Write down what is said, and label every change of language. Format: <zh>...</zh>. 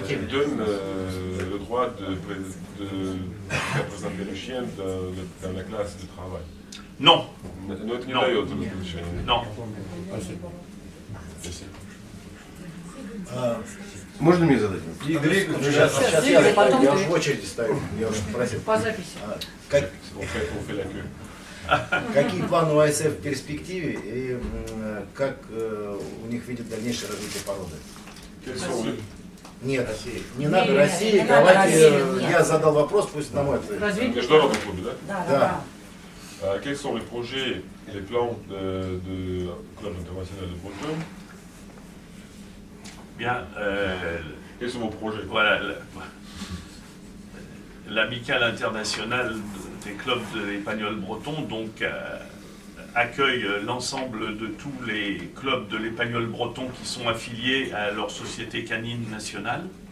<fr>Donne le droit de représenter le chien dans la classe de travail. Non.</fr> <ru>Но это не дает разрешения.</ru> <fr>Non.</fr> <ru>Спасибо. Можно мне задать? Игорь, сейчас я уже в очереди стою, я уже просил. По записи. Какие планы у АСФ в перспективе и как у них видят дальнейшее развитие породы? Нет, не надо России, давайте я задал вопрос, пусть на мой ответ. В международном клубе, да? Да.</ru> <fr>Quels sont les projets, les plans de Club International de Breton? Bien. Quels sont vos projets? Voilà. L'amicale internationale des clubs de l'épagnol breton donc accueille l'ensemble de tous les clubs de l'épagnol breton qui sont affiliés à leur société canine nationale.</fr>